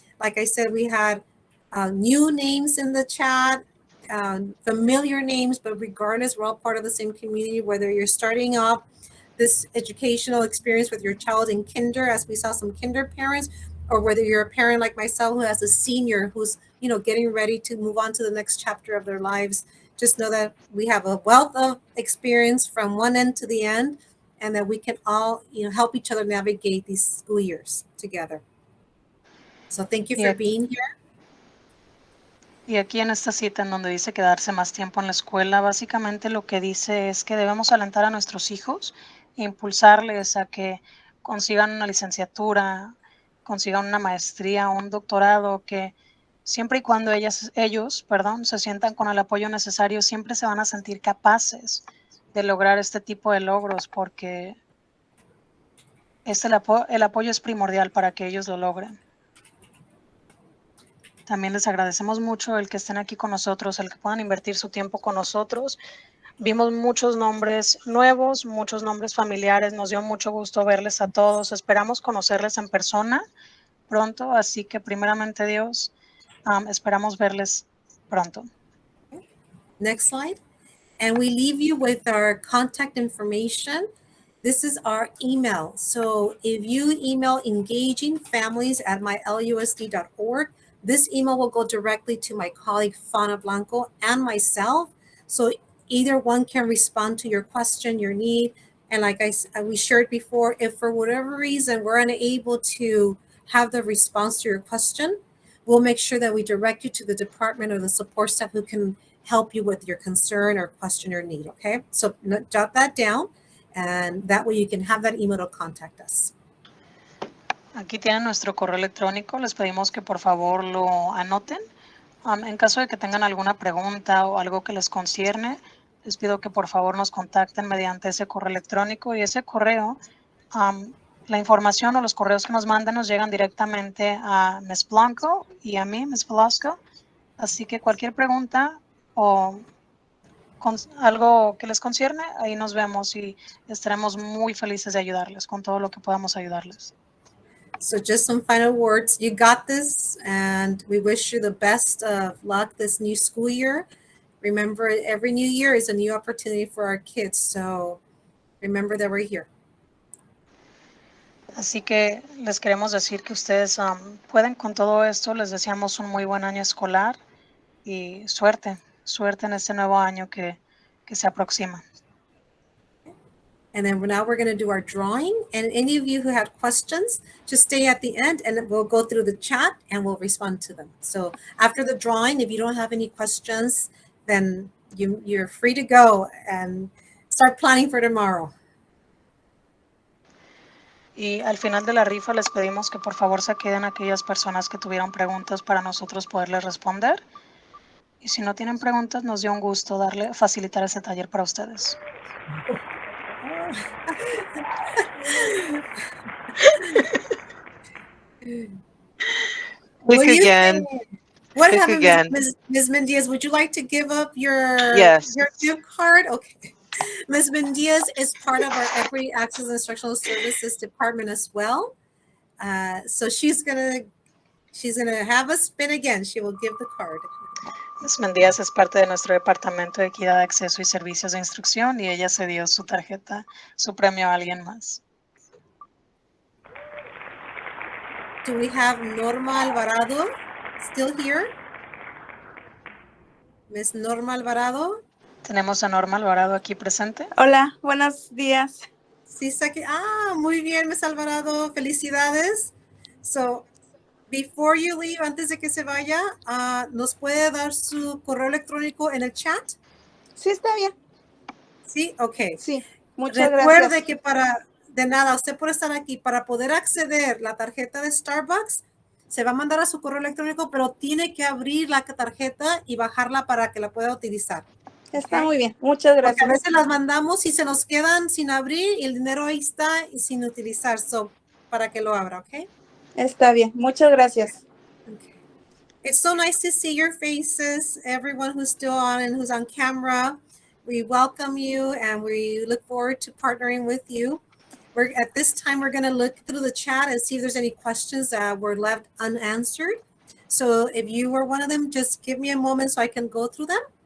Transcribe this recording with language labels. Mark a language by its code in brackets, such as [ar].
[en] Like I said, we had new names in the chat, familiar names, but regardless, we're all part of the same community, whether you're starting off this educational experience with your child in kinder, as we saw some kinder parents, or whether you're a parent like myself who has a senior who's, getting ready to move on to the next chapter of their lives. Just know that we have a wealth of experience from one end to the end, and that we can all, help each other navigate these school years together. So thank you for being here. [es] Y aquí en esta cita en donde dice quedarse más tiempo en la escuela, básicamente lo que dice es que debemos alentar a nuestros hijos e impulsarles a que consigan una licenciatura, consigan una maestría, un doctorado, que siempre y cuando ellos, se sientan con el apoyo necesario, siempre se van a sentir capaces de lograr este tipo de logros, porque el apoyo es primordial para que ellos lo logren. También les agradecemos mucho el que estén aquí con nosotros, el que puedan invertir su tiempo con nosotros, Vimos muchos nombres nuevos, muchos nombres familiares. Nos dio mucho gusto verles a todos. Esperamos conocerles en persona pronto, así que primeramente Dios, esperamos verles pronto. [en] Next slide. And we leave you with our contact information. This is our email. So if you email engagingfamilies@mylusd.org, this email will go directly to my colleague Fana Blanco and myself. So either one can respond to your question, your need. And like we shared before, if for whatever reason we're unable to have the response to your question, we'll make sure that we direct you to the department or the support staff who can help you with your concern or question or need, okay? So jot that down, and that way you can have that email to contact us. [es] Aquí tienen nuestro correo electrónico. Les pedimos que por favor lo anoten. En caso de que tengan alguna pregunta o algo que les concierne, les pido que por favor nos contacten mediante ese correo electrónico, y ese correo, la información o los correos que nos mandan nos llegan directamente a Ms. Blanco y a mí, Ms. Velasco. Así que cualquier pregunta o algo que les concierne, ahí nos vemos y estaremos muy felices de ayudarles con todo lo que podamos ayudarles. [en] So just some final words. You got this, and we wish you the best of luck this new school year. Remember, every new year is a new opportunity for our kids, so remember that we're here. [es] Así que les queremos decir que ustedes pueden con todo esto. Les deseamos un muy buen año escolar y suerte en este nuevo año que se aproxima. [en] And then now we're going to do our drawing. And any of you who had questions, just stay at the end and we'll go through the chat and we'll respond to them. So after the drawing, if you don't have any questions, then you're free to go and start planning for tomorrow. [es] Y al final de la rifa les pedimos que por favor se queden aquellas personas que tuvieron preguntas para nosotros poderles responder. Y si no tienen preguntas, nos dio un gusto facilitar ese taller para ustedes. [en] What again. happened, Again. Ms. Mendiaz? Would you like to give up your Yes. your gift card? Okay. Ms. Mendiaz is part of our Equity Access and Instructional Services Department as well. So she's gonna have a spin again. She will give the card. Ms. [es] Mendíaz es parte de nuestro Departamento de Equidad, Acceso y Servicios de Instrucción, y ella se dio su tarjeta, su premio a alguien más. [en] Do we have Norma Alvarado still here? Miss Norma Alvarado? [es] Tenemos a Norma Alvarado aquí presente. Hola, buenos días. Sí, está aquí. Muy bien, Miss Alvarado. Felicidades. [en] So, before you leave, [es] antes de que se vaya, ¿nos puede dar su correo electrónico en el chat? Sí, está bien. Sí, ok. Sí, muchas Recuerde gracias. que de nada, usted por estar aquí, para poder acceder a la tarjeta de Starbucks, se va a mandar a su correo electrónico, pero tiene que abrir la tarjeta y bajarla para que la pueda utilizar. Está muy bien, muchas Porque a gracias. veces las mandamos y se nos quedan sin abrir y el dinero ahí está y sin utilizar. So, para que lo abra, ¿ok? Está bien, muchas gracias. [en] Okay. It's so nice to see your faces, everyone who's still on and who's on camera. We welcome you and we look forward to partnering with you. At this time, we're going to look through the chat and see if there's any questions that were left unanswered. So if you were one of them, just give me a moment so I can go through them.